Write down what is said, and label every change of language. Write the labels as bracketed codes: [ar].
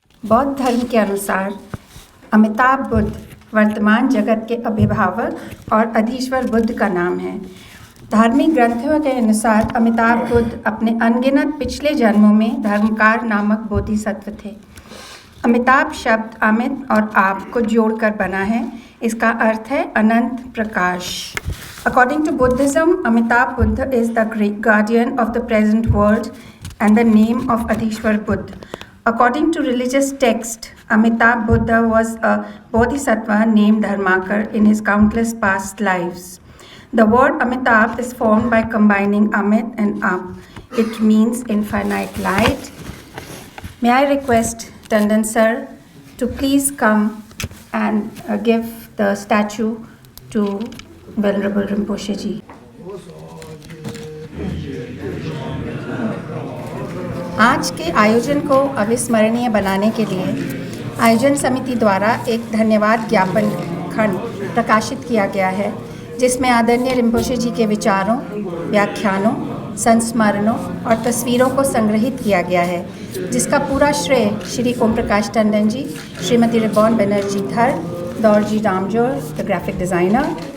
[hi] बौद्ध धर्म के अनुसार अमिताभ बुद्ध वर्तमान जगत के अभिभावक और अधीश्वर बुद्ध का नाम है। धार्मिक ग्रंथों के अनुसार अमिताभ बुद्ध अपने अनगिनत पिछले जन्मों में धर्मकार नामक बोधिसत्व थे। अमिताभ शब्द अमित और आप को जोड़कर बना है। इसका अर्थ है अनंत प्रकाश। [en] According to Buddhism, Amitabh Buddha is the great guardian of the present world and the name of Adhishwar Buddha. According to religious text, Amitabh Buddha was a bodhisattva named Dharmakar in his countless past lives. The word Amitabh is formed by combining Amit and Ab. It means infinite light. May I request Tandon sir to please come and give the statue to Venerable Rinpoche ji. [hi] आज के आयोजन को अविस्मरणीय बनाने के लिए आयोजन समिति द्वारा एक धन्यवाद ज्ञापन खंड प्रकाशित किया गया है, जिसमें आदरणीय रिम्पोचे जी के विचारों, व्याख्यानों, संस्मरणों और तस्वीरों को संग्रहित किया गया है, जिसका पूरा श्रेय श्री ओम प्रकाश टंडन जी, श्रीमती रिबॉन बनर्जी धर, दौरजी रामजोर [en] the graphic designer,